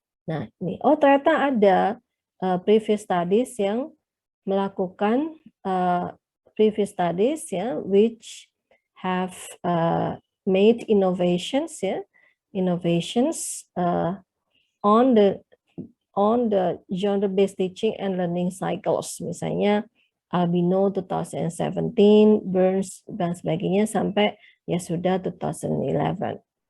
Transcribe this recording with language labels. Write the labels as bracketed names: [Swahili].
[Indonesian] Nah, ini ternyata ada previous studies yang melakukan [English] previous studies ya, which have made innovations ya, innovations on the genre-based teaching and learning cycles. [Indonesian] Misalnya Albino 2017, Burns dan sebagainya sampai ya sudah 2011.